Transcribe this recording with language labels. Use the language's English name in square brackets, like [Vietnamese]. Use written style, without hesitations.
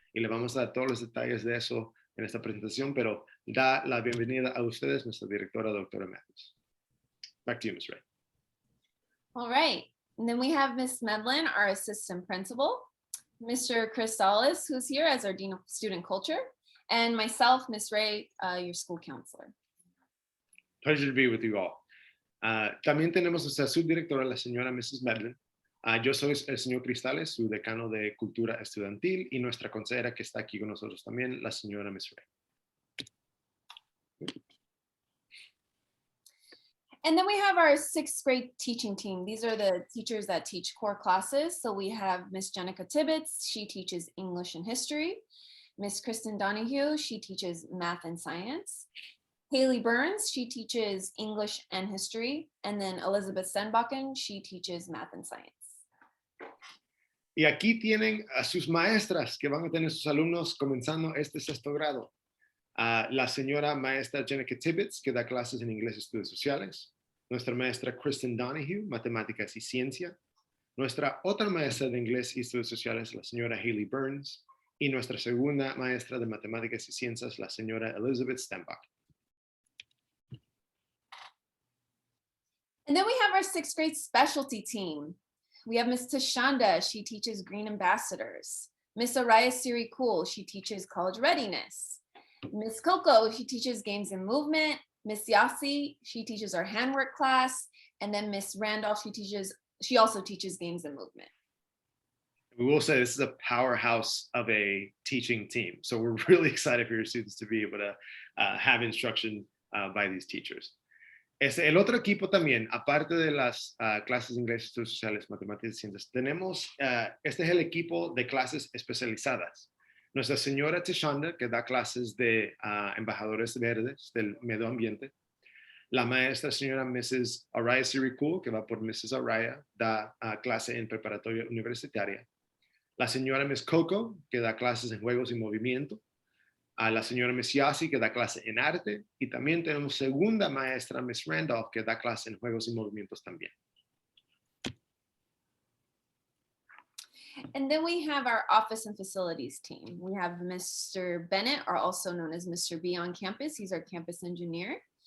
[Spanish] Y le vamos a dar todos los detalles de eso en esta presentación, pero da la bienvenida a ustedes, nuestra directora, doctora Matthews. [English] Back to you, Ms. Ray. All right, and then we have Ms. Medlin, our assistant principal, Mr. Cristales, who's here as our Dean of Student Culture, and myself, Ms. Ray, your school counselor. Pleasure to be with you all. [Spanish] También tenemos nuestra subdirectora, la señora Mrs. Medlin. Yo soy el señor Cristales, su decano de Cultura Estudiantil, y nuestra consejera que está aquí con nosotros también, la señora Ms. Ray. [English] And then we have our 6th grade teaching team. These are the teachers that teach core classes. So we have Miss Jenica Tibbetts, she teaches English and history. Miss Kristen Donahue, she teaches math and science. Haley Burns, she teaches English and history. And then Elizabeth Stenbakken, she teaches math and science. [Spanish] Y aquí tienen a sus maestras que van a tener sus alumnos comenzando este 6º grado. La señora maestra Jenica Tibbetts, que da clases en inglés y estudios sociales. Nuestra maestra Kristen Donahue, matemáticas y ciencia. Nuestra otra maestra de inglés y estudios sociales, la señora Haley Burns. Y nuestra segunda maestra de matemáticas y ciencias, la señora Elizabeth Stenbakken. [English] And then we have our sixth grade specialty team. We have Miss Tashanda, she teaches Green Ambassadors. Miss Araya Siri Cool, she teaches college readiness. Miss Coco, she teaches games and movement. Miss Yasi, she teaches our handwork class. And then Miss Randolph, she also teaches games and movement. We will say this is a powerhouse of a teaching team. So we're really excited for your students to be able to have instruction by these teachers. [Spanish] El otro equipo también, aparte de las clases de inglés, estudios sociales, matemáticas y ciencias, tenemos, este es el equipo de clases especializadas. Nuestra señora Tishanda, que da clases de embajadores verdes del medio ambiente. La maestra señora Mrs. Araya Sirikul, que va por Mrs. Araya, da clase en preparatoria universitaria. La señora Miss Coco, que da clases en juegos y movimiento. A la señora Miss Yasi, que da clase en arte, y también tenemos segunda maestra, Miss Randolph, que da clase en juegos y movimientos también. [English] And then we have our office and facilities team. We have Mr. Bennett, or also known as Mr. B on campus. He's our campus engineer.